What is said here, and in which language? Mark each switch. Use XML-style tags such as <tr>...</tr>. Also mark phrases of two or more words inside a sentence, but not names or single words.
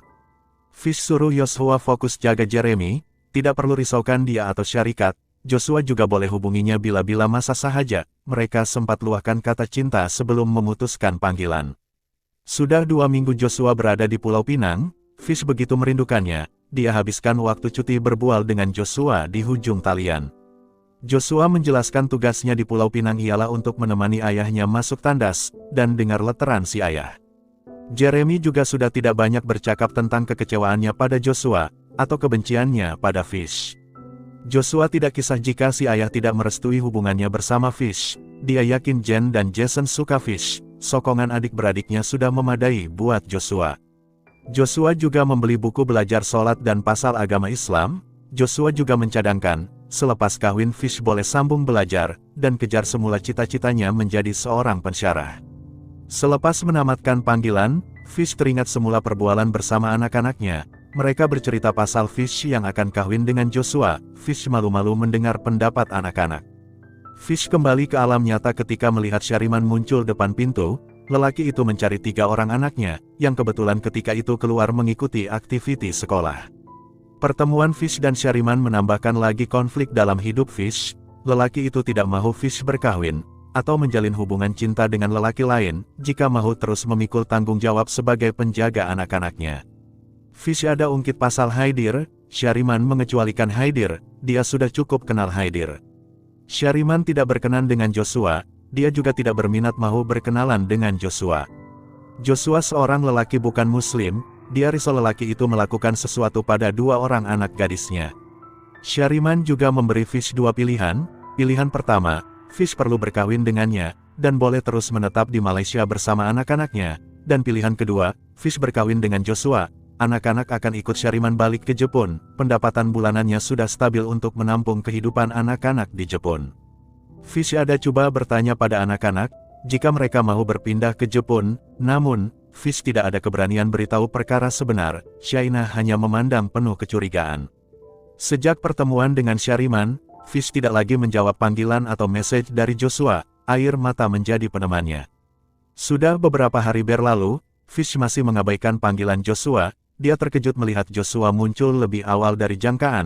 <ms>Fish suruh Joshua fokus jaga Jeremy, tidak perlu risaukan dia atau syarikat. Joshua juga boleh hubunginya bila-bila masa sahaja. Mereka sempat luahkan kata cinta sebelum memutuskan panggilan. Sudah 2 minggu Joshua berada di Pulau Pinang. Fish begitu merindukannya. Dia habiskan waktu cuti berbual dengan Joshua di ujung talian. Joshua menjelaskan tugasnya di Pulau Pinang ialah untuk menemani ayahnya masuk tandas, dan dengar leteran si ayah. Jeremy juga sudah tidak banyak bercakap tentang kekecewaannya pada Joshua, atau kebenciannya pada Fish. Joshua tidak kisah jika si ayah tidak merestui hubungannya bersama Fish. Dia yakin Jen dan Jason suka Fish. Sokongan adik-beradiknya sudah memadai buat Joshua. Joshua juga membeli buku belajar sholat dan pasal agama Islam. Joshua juga mencadangkan, selepas kawin Fish boleh sambung belajar, dan kejar semula cita-citanya menjadi seorang pensyarah. Selepas menamatkan panggilan, Fish teringat semula perbualan bersama anak-anaknya. Mereka bercerita pasal Fish yang akan kawin dengan Joshua. Fish malu-malu mendengar pendapat anak-anak. Fish kembali ke alam nyata ketika melihat Syariman muncul depan pintu. Lelaki itu mencari 3 orang anaknya, yang kebetulan ketika itu keluar mengikuti aktiviti sekolah. Pertemuan Fish dan Shariman menambahkan lagi konflik dalam hidup Fish. Lelaki itu tidak mau Fish berkahwin, atau menjalin hubungan cinta dengan lelaki lain, jika mau terus memikul tanggung jawab sebagai penjaga anak-anaknya. Fish ada ungkit pasal Haidir, Shariman mengecualikan Haidir, dia sudah cukup kenal Haidir. Shariman tidak berkenan dengan Joshua, dia juga tidak berminat mau berkenalan dengan Joshua. Joshua seorang lelaki bukan muslim, dia risau lelaki itu melakukan sesuatu pada dua orang anak gadisnya. Shariman juga memberi Fish dua pilihan. Pilihan pertama, Fish perlu berkawin dengannya, dan boleh terus menetap di Malaysia bersama anak-anaknya. Dan pilihan kedua, Fish berkawin dengan Joshua, anak-anak akan ikut Shariman balik ke Jepun, pendapatan bulanannya sudah stabil untuk menampung kehidupan anak-anak di Jepun. Fish ada coba bertanya pada anak-anak, jika mereka mau berpindah ke Jepun, namun, Fish tidak ada keberanian beritahu perkara sebenar, Shaina hanya memandang penuh kecurigaan. Sejak pertemuan dengan Shariman, Fish tidak lagi menjawab panggilan atau message dari Joshua, air mata menjadi penemannya. Sudah beberapa hari berlalu, Fish masih mengabaikan panggilan Joshua, dia terkejut melihat Joshua muncul lebih awal dari jangkaan.</ms>